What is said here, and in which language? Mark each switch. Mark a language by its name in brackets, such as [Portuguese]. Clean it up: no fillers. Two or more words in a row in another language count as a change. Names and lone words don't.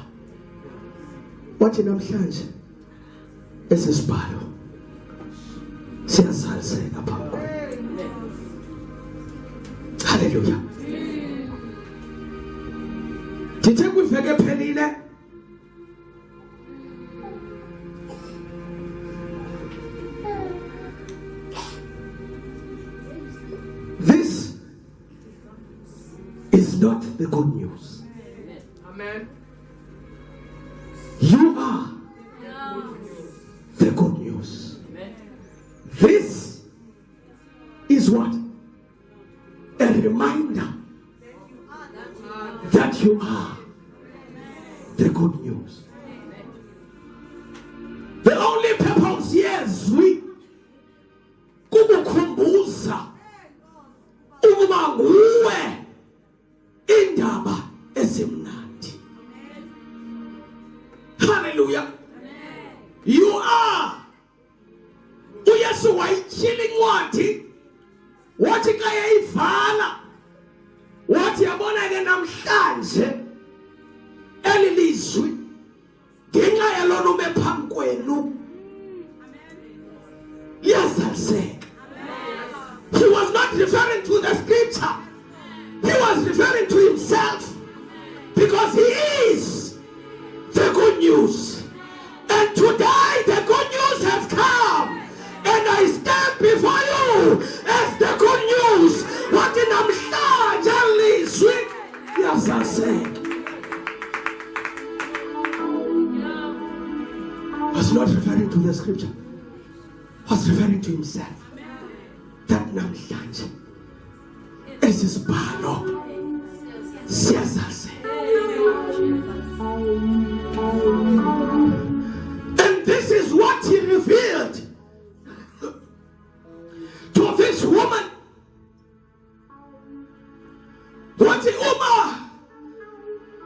[Xhosa] Wathi namhlanje esi sibhalo siyazaliseka phambi kwakhe. [English] Hallelujah. [Xhosa] Ndithe kwiveki ephelile [English] this is not the good news. Amen. You are the good news. This is what? A reminder that you are the good news. The only purpose [Xhosa] yezwi kukukhumbuza ukuba nguwe indaba ezimnandi. [English] Hallelujah. You are. [Xhosa] uYesu wayityhila incwadi wathi xa yayivala wathi yabona ke namhlanje eli lizwi ngenxa yalona ume phambi kwenu liyazaliseka. [English] He was not referring to the scripture. He was referring to himself because he is the good news. And today the good news has come. And I stand before you as the good news. What in [Xhosa] namhlanje lizwi liyazaliseka. [English] Was not referring to the scripture. Was referring to himself. [Xhosa] That namhlanje esi sibhalo siyazaliseka. [English] And this is what he revealed to this woman. [Xhosa] Wathi uma